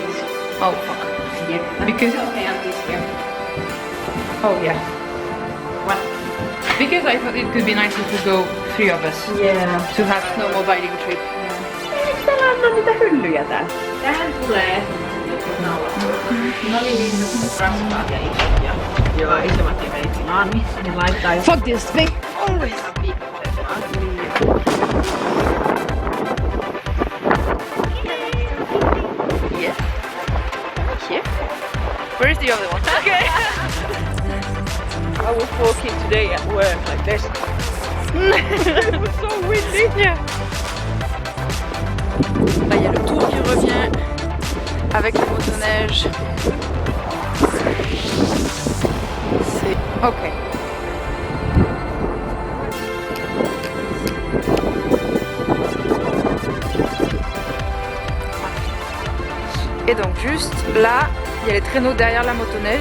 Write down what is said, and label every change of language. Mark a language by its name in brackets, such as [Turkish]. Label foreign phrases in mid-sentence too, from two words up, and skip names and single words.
[English] Oh fuck. Yeah. Because okay, at least here. oh yeah. What? Because I thought it could be nice if we go 3 of us Yeah. to have snowmobiling trip. [Finnish] Eikö täällä ole niitä hyllyjä täällä? Tähän tulee linnut, raskaat ja isot ja joo, isommat ja veitsinaan, niin laittaa [English] Fuck this thing! Always! Yes. Here. Where is the other one? Okay. I was walking today at work like this. It was so windy. Yeah. [French] Là il y a le tour qui revient avec les motoneiges. C'est ok. Et donc juste là, il y a les traîneaux derrière la motoneige.